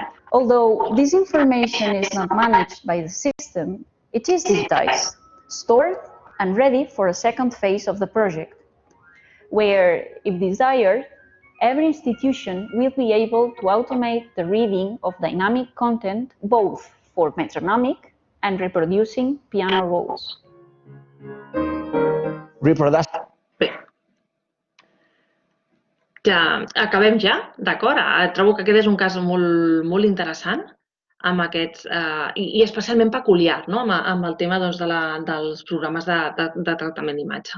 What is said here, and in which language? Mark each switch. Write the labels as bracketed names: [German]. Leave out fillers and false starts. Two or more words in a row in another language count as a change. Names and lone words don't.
[English] Although this information is not managed by the system, it is digitized, stored, and ready for a second phase of the project, where, if desired, every institution will be able to automate the reading of dynamic content both for metronomic and reproducing piano rolls. [Catalan] Bé, ja acabem ja, d'acord? Trobo que aquest és un cas molt interessant amb aquests, i especialment peculiar, no? Amb el tema doncs, dels programes de tractament d'imatge.